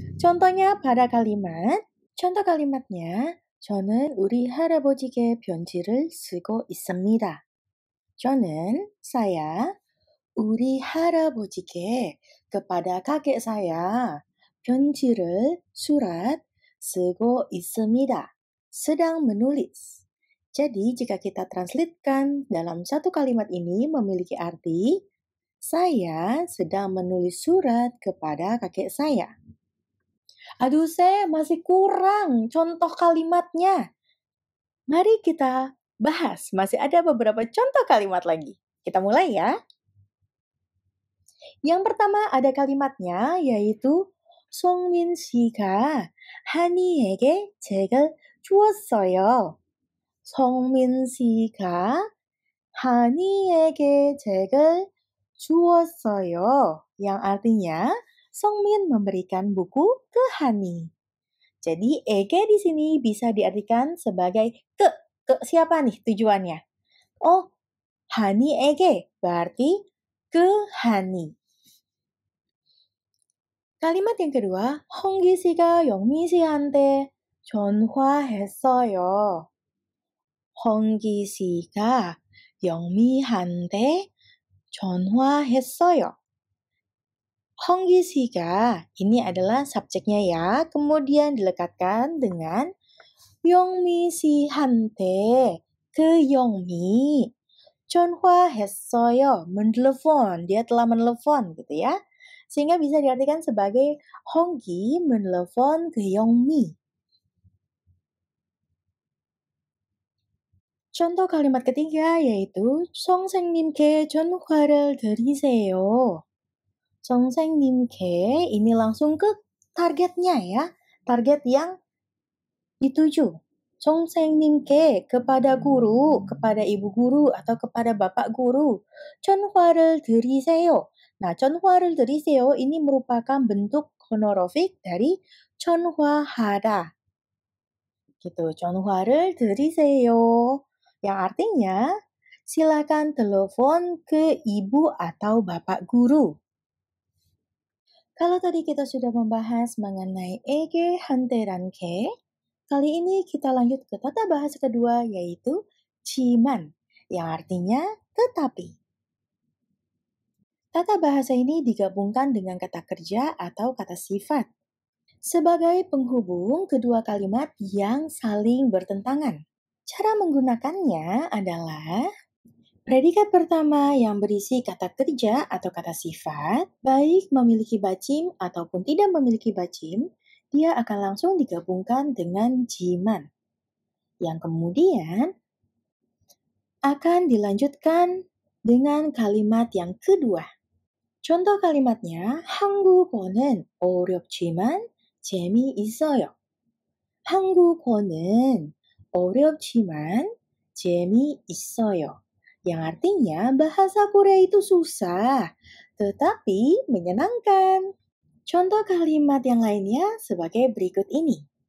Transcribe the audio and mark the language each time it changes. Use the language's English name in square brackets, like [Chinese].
[Indonesian] Contohnya pada contoh kalimatnya [Korean] 저는 우리 할아버지께 편지를 쓰고 있습니다. [Indonesian] saya [Korean] 우리 할아버지께 [Indonesian] kepada kakek saya [Korean] 편지를 [Indonesian] surat [Korean] 쓰고 있습니다. [Indonesian] sedang menulis. Jadi jika kita translatekan dalam satu kalimat ini memiliki arti saya sedang menulis surat kepada kakek saya. Aduh, saya masih kurang contoh kalimatnya. Mari kita bahas. Masih ada beberapa contoh kalimat lagi. Kita mulai ya. Yang pertama ada kalimatnya yaitu [Korean] 송민 씨가 한이에게 책을 주었어요. 송민 씨가 한이에게 책을 주었어요. [Indonesian] Yang artinya Songmin memberikan buku ke Hani. Jadi ege di sini bisa diartikan sebagai ke siapa nih tujuannya? Oh, Hani ege berarti ke Hani. Kalimat yang kedua, [Korean] 홍기 씨가 영미 씨한테 전화했어요. 홍기 씨가 영미한테 전화했어요. 홍기 씨가 [Indonesian] ini adalah subjeknya ya, kemudian dilekatkan dengan [Korean] 영미 씨한테 [Indonesian] ke 영미 [Korean] 전화했어요. [Indonesian] menelpon, dia telah menelpon gitu ya. Sehingga bisa diartikan sebagai Honggi menelpon ke Yongmi. Contoh kalimat ketiga yaitu [Korean] 선생님께 전화를 드리세요. 선생님께 [Indonesian] ini langsung ke targetnya ya. Target yang dituju. [Korean] 선생님께 [Indonesian] kepada guru, kepada ibu guru atau kepada bapak guru. [Korean] 전화를 드리세요. [Indonesian] Nah, [Korean] 전화를 드리세요 [Indonesian] ini merupakan bentuk honorofik dari [Korean] 전화하다. [Indonesian] Gitu, [Korean] 전화를 드리세요. [Indonesian] Yang artinya, silakan telepon ke ibu atau bapak guru. Kalau tadi kita sudah membahas mengenai ege, hante, dan ke, kali ini kita lanjut ke tata bahasa kedua yaitu ciman, yang artinya tetapi. Tata bahasa ini digabungkan dengan kata kerja atau kata sifat sebagai penghubung kedua kalimat yang saling bertentangan. Cara menggunakannya adalah predikat pertama yang berisi kata kerja atau kata sifat, baik memiliki bacim ataupun tidak memiliki bacim, dia akan langsung digabungkan dengan jiman. Yang kemudian akan dilanjutkan dengan kalimat yang kedua. contoh kalimatnya, [Korean] 한국어는 어렵지만 재미있어요. 한국어는 어렵지만 재미있어요. [Indonesian] Yang artinya bahasa Korea itu susah, tetapi menyenangkan. Contoh kalimat yang lainnya sebagai berikut ini.